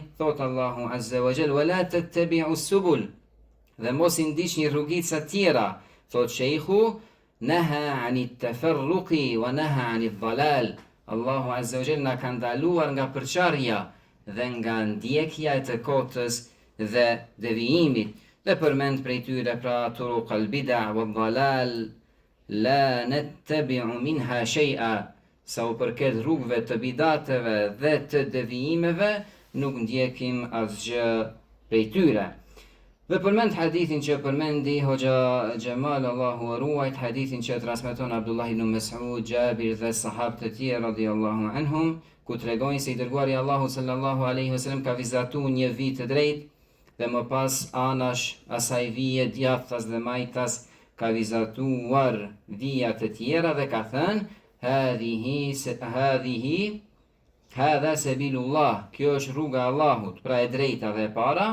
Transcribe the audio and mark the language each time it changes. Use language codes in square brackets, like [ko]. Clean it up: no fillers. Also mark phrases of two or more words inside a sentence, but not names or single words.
[ar] Thot الله عز وجل ولا تتبعوا السبل, [sq] dhe mos i ndiqni rrugica tjera. [ar] Thot Sheikhu, نهى عن التفرق ونهى عن الضلال. [sq] Allahu [ar] عز وجل [sq] na ka ndaluar nga përçarja dhe nga ndjekja e të kotës dhe devijimit. Dhe përmend prej tyre pra [ar] طرق البدعة والضلال لا نتبع منها شيئا, [sq] sa u përket rrugëve të bidateve dhe të devijimeve, nuk ndjekim asgjë prej tyre. Dhe përmend hadithin që përmendi Hoxha Gjemal, Allahu e ruajt, hadithin që transmeton Abdullah ibn Mas'ud, Jabir dhe sahabët e tjerë [ar] رضي الله عنهم, [sq] ku tregojnë se i dërguari Allahu [ar] صلى الله عليه وسلم [sq] ka vizatuar një vit të drejtë dhe më pas anash asaj vije djathtas dhe majtas ka vizatuar vija të tjera dhe ka thënë, [ar] هذا سبيل الله, [sq] kjo është rruga e Allahut, pra e drejta dhe e para.